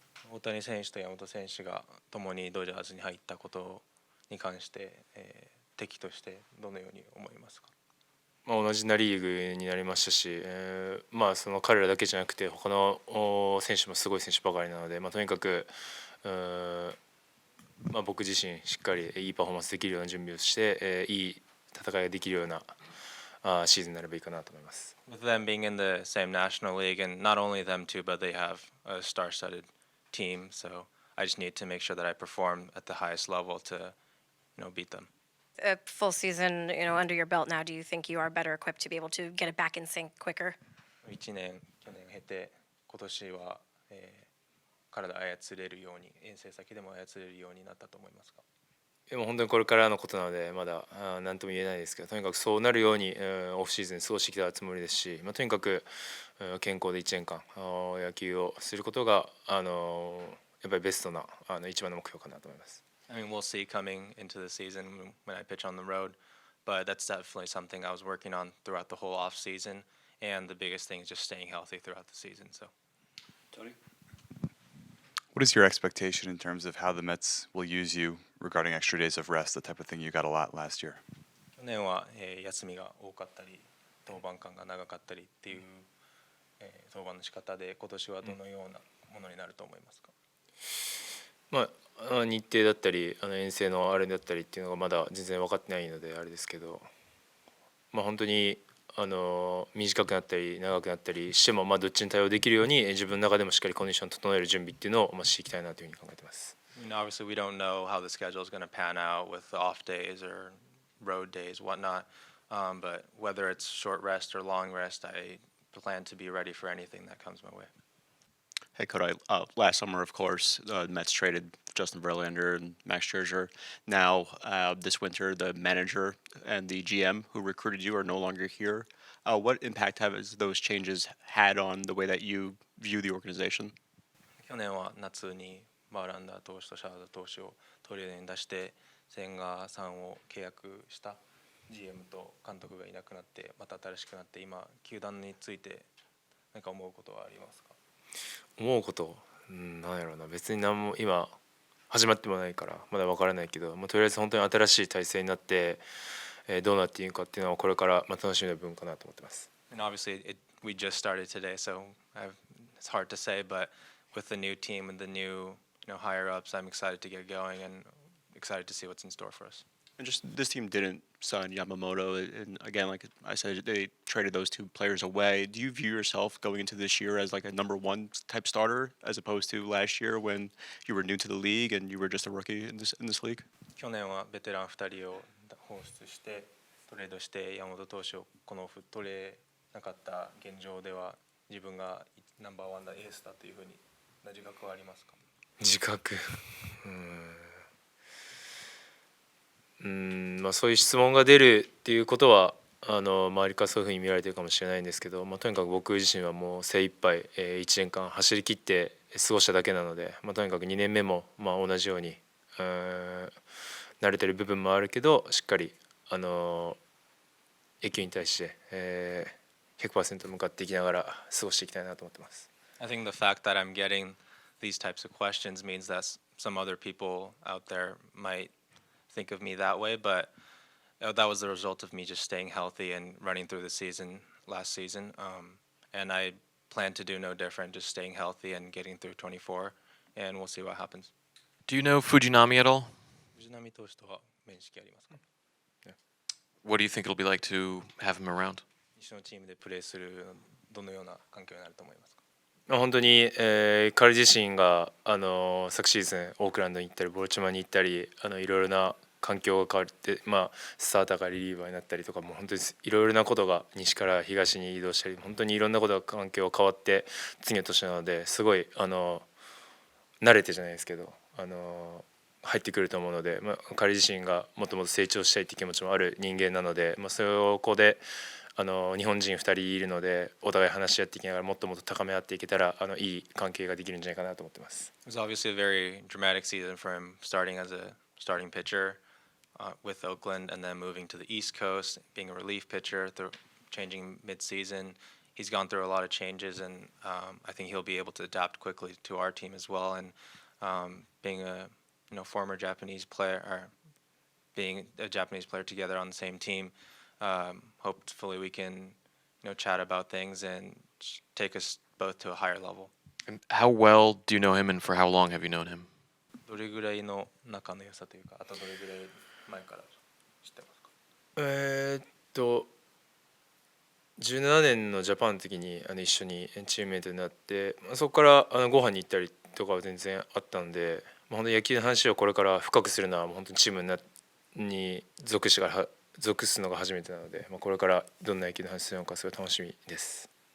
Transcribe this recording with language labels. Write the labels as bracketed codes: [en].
[ja] 大谷選手と山本選手が共にドジャースに入ったことに関して、敵としてどのように思いますか？同じナ・リーグになりましたし、その彼らだけじゃなくて他の選手もすごい選手ばかりなので、とにかく僕自身しっかりいいパフォーマンスできるような準備をして、いい戦いができるようなシーズンになればいいかなと思います。 [en] With them being in the same National League, and not only them too, but they have a star-studded team, so I just need to make sure that I perform at the highest level to, beat them. A full season, under your belt now, do you think you are better equipped to be able to get it back in sync quicker? [ja] 1年、去年経て、今年は、体操れるように、遠征先でも操れるようになったと思いますか？でも本当にこれからのことなのでまだ何とも言えないですけど、とにかくそうなるようにオフシーズン過ごしてきたつもりですし、とにかく健康で1年間野球をすることがやっぱりベストな一番の目標かなと思います。 [en] I mean, we'll see coming into the season when I pitch on the road, but that's definitely something I was working on throughout the whole off season, and the biggest thing is just staying healthy throughout the season. So, Tony? What is your expectation in terms of how the Mets will use you regarding extra days of rest, the type of thing you got a lot last year? [ja] 去年は、休みが多かったり、登板間が長かったりっていう、登板の仕方で、今年はどのようなものになると思いますか？日程だったり遠征のあれだったりっていうのがまだ全然分かってないのであれですけど、本当に短くなったり長くなったりしてもどっちに対応できるように自分の中でもしっかりコンディションを整える準備っていうのをしていきたいなというふうに考えています。 [en] Obviously, we don't know how the schedule is going to pan out with off days or road days, whatnot. But whether it's short rest or long rest, I plan to be ready for anything that comes my way. Hey, Kodai. Last summer, of course, the Mets traded Justin Verlander and Max Scherzer. Now, this winter, the manager and the GM who recruited you are no longer here. What impact have those changes had on the way that you view the organization? [ja] 去年は夏にバーランダー投手とシャーザー投手をトレードに出して千賀さんを契約した GM と監督がいなくなってまた新しくなって今球団について何か思うことはありますか？思うこと、なんやろうな、別に何も今始まってもないからまだ分からないけど、とりあえず本当に新しい体制になって、どうなっていくかっていうのはこれから楽しみな部分かなと思ってます。 [en] And obviously we just started today, so it's hard to say, but with the new team and the new higher ups, I'm excited to get going and excited to see what's in store for us. And just this team didn't sign Yamamoto, and again, like I said, they traded those two players away. Do you view yourself going into this year as like a number one type starter, as opposed to last year when you were new to the league and you were just a rookie in this league? [ja] 去年はベテラン2人を放出してトレードして山本投手をこのオフ取れなかった現状では自分がナンバーワンだエースだというふうに自覚はありますか？自覚、そういう質問が出るっていうことは周りからそういうふうに見られてるかもしれないんですけど、とにかく僕自身はもう精一杯、1年間走り切って過ごしただけなので、とにかく2年目も同じように慣れてる部分もあるけどしっかり野球に対して、100% 向かっていきながら過ごしていきたいなと思ってます。 [en] I think the fact that I'm getting these types of questions means that some other people out there might think of me that way, but that was the result of me just staying healthy and running through the season last season. And I plan to do no different, just staying healthy and getting through 24, and we'll see what happens. Do you know Fujinami at all? [ja] 藤浪投手とは面識ありますか？ [en] What do you think it'll be like to have him around? [ja] 一緒のチームでプレーするどのような環境になると思いますか？本当に、彼自身が昨シーズンオークランドに行ったりボルチマに行ったりいろいろな環境が変わって、スターターがリリーバーになったりとかも本当にいろいろなことが西から東に移動したり本当にいろんなことが環境が変わって次の年なのですごい慣れてじゃないですけど入ってくると思うので、彼自身がもっともっと成長したいって気持ちもある人間なので、そこで日本人2人いるのでお互い話し合っていきながらもっともっと高め合っていけたらいい関係ができるんじゃないかなと思ってます。 [en] It was obviously a very dramatic season for him, starting as a starting pitcher with Oakland and then moving to the East Coast, being a relief pitcher, changing mid-season. He's gone through a lot of changes, and I think he'll be able to adapt quickly to our team as well. And being a former Japanese player, or being a Japanese player together on the same team, hopefully we can chat about things and take us both to a higher level. And how well do you know him, and for how long have you known him? [ja] どれぐらいの仲の良さというか、あとどれぐらい前から知ってますか？17年のジャパンの時に一緒にチームメイトになって、そこからご飯に行ったりとかは全然あったので、本当に野球の話をこれから深くするのは本当にチームに属すのが初めてなので、これからどんな野球の話するのかすごい楽しみです。